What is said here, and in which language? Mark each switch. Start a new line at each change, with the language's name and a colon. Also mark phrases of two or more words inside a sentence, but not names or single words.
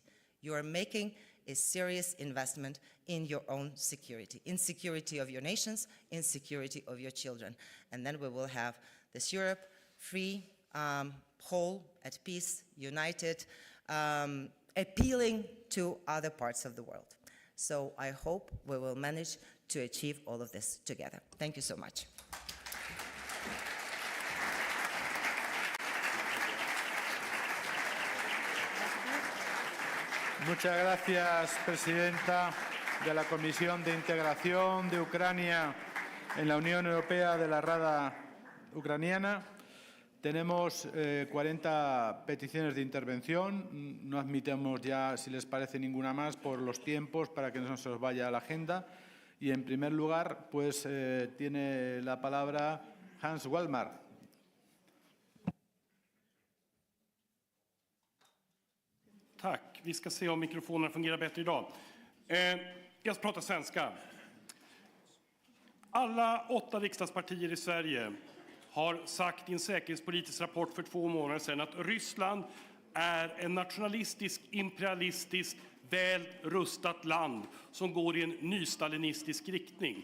English: You are making a serious investment in your own security, in security of your nations, in security of your children. And then we will have this Europe free, whole, at peace, united, appealing to other parts of the world. So I hope we will manage to achieve all of this together. Thank you so much.
Spanish: Muchas gracias, presidenta de la Comisión de Integración de Ucrania en la Unión Europea de la Rada Ucraniana. Tenemos 40 peticiones de intervención. No admitamos ya, si les parece, ninguna más por los tiempos, para que no se os vaya la agenda. Y, en primer lugar, pues tiene la palabra Hans Wallmark.
Swedish: Tack. Vi ska se om mikrofonerna fungerar bättre idag. Jag ska prata svenska. Alla 8 riksdagspartier i Sverige har sagt i en säkerhetspolitisk rapport för 2 månader sedan att Ryssland är en nationalistisk, imperialistisk, väl rustat land som går i en nystalinistisk riktning.